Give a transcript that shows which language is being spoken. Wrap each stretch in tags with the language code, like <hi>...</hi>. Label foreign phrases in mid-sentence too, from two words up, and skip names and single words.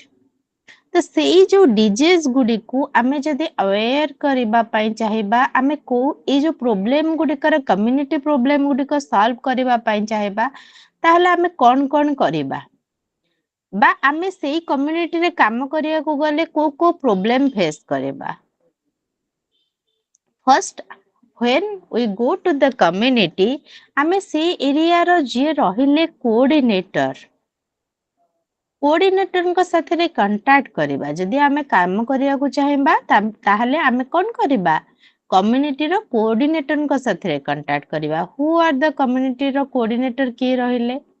<or>ତ ସେଇ ଯୋଉ ଡିଜିଜ ଗୁଡିକୁ ଆମେ ଯଦି ଆୱେର କରିବା ପାଇଁ ଚାହିଁବା, ଆମେ କୋଉ ଏଇ ଯୋଉ ପ୍ରୋବ୍ଲେମ ଗୁଡିକର</or> <en>community problem</en> <or>ଗୁଡିକ ସଲ୍ଭ କରିବା ପାଇଁ ଚାହିଁବା, ତାହେଲେ ଆମେ କଣ କଣ କରିବା ବା ଆମେ ସେଇ କମ୍ୟୁନିଟିରେ କାମ କରିବାକୁ ଗଲେ କୋଉ କୋଉ</or> <en>problem face</en> <or>କରିବା?</or> <en>ଫର୍ଷ୍ଟ when we go to the community,</en> <or>ଆମେ ସେଇ ଏରିଆର ଯିଏ ରହିଲେ କୋଅର୍ଡିନେଟରଙ୍କ ସାଥିରେ କଣ୍ଟାକ୍ଟ କରିବା। ଯଦି ଆମେ କାମ କରିବାକୁ ଚାହିଁବା ତାହେଲେ ଆମେ କଣ କରିବା? କମ୍ୟୁନିଟିର କୋଅର୍ଡିନେଟରଙ୍କ ସାଥିରେ କଣ୍ଟାକ୍ଟ କରିବା।</or> <en>who are the</en> <or>କମ୍ୟୁନିଟିର କୋଅର୍ଡିନେଟର କିଏ ରହିଲେ?</or>